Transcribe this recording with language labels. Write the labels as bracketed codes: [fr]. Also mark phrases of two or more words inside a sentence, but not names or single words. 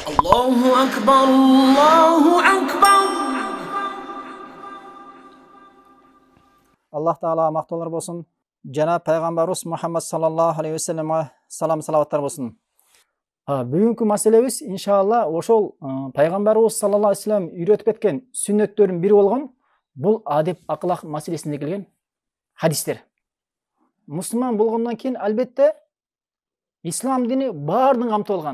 [ar] الله أكبر، الله أكبر. [uz] Allah Taala maqtovlar bolsun. Janab Payg'ambarimiz Muhammad [ar] صلى الله عليه وسلم [uz] salom salatlar bolsun. [ky] Бүгүнкү маселебиз иншалла ошол Пайгамбарыбыз [ar] صلى الله عليه وسلم [ky] үйрөтүп кеткен сүннөттөрдүн бири болгон бул адеп акылак маселесинде келген хадистер. Мусулман болгондон кийин албетте ислам дини баардыгын камтып алган.